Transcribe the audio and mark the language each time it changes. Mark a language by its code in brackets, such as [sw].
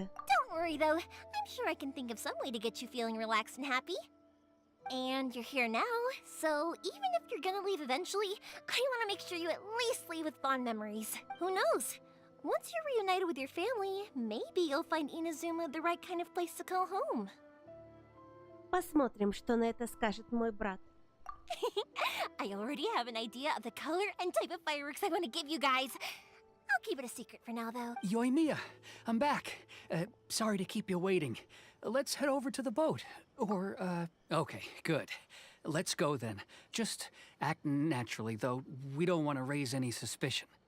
[en] Don't worry though, I'm sure I can think of some way to get you feeling relaxed and happy. And you're here now, so even if you're gonna leave eventually, I want to make sure you at least leave with fond memories. Who knows? Once you're reunited with your family, maybe you'll find Inazuma the right kind of place to call home. [ru] Посмотрим, что на это скажет мой брат. [en] I already have an idea of the color and type of fireworks I want to give you guys. I'll keep it a secret for now, though. Yoimiya, I'm back. Sorry to keep you waiting. Let's head over to the boat. Or, okay, good. Let's go then. Just act naturally, though we don't want to raise any suspicion.